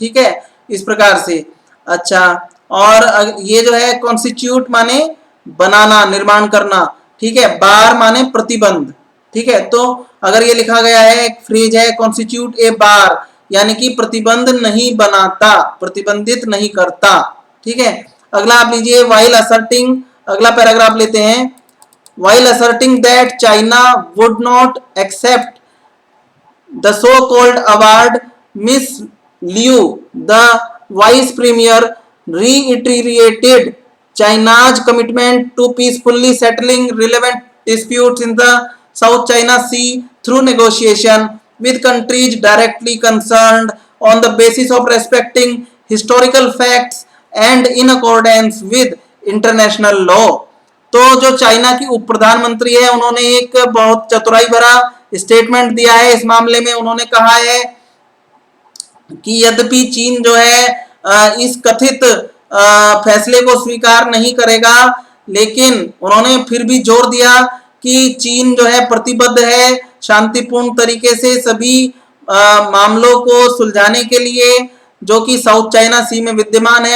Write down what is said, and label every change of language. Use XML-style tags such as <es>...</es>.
<hi>ठीक है, इस प्रकार से। अच्छा, और ये जो है कॉन्स्टिट्यूट माने बनाना, निर्माण करना। ठीक है, बार माने प्रतिबंध। ठीक है, तो अगर ये लिखा गया है, एक फ्रेज है</hi> <en>constitute a bar,</en> <hi>यानी कि प्रतिबंध नहीं बनाता, प्रतिबंधित नहीं करता। ठीक है, अगला आप लीजिए</hi> <en>While asserting.</en> <hi>अगला पैराग्राफ लेते हैं।</hi> <en>while asserting that China would not accept the so-called award, Miss Liu, the Vice Premier, reiterated China's commitment to peacefully settling relevant disputes in the South China Sea through negotiation with countries directly concerned on the basis of respecting historical facts and in accordance with international law।</en> <hi>तो जो China की उप प्रधानमंत्री है उन्होंने एक बहुत चतुराई भरा स्टेटमेंट दिया है इस मामले में। उन्होंने कहा है कि यद्यपि चीन जो है इस कथित फैसले को स्वीकार नहीं करेगा, लेकिन उन्होंने फिर भी जोर दिया कि चीन जो है प्रतिबद्ध है शांतिपूर्ण तरीके से सभी मामलों को सुलझाने के लिए जो कि साउथ चाइना सी में विद्यमान है।</hi>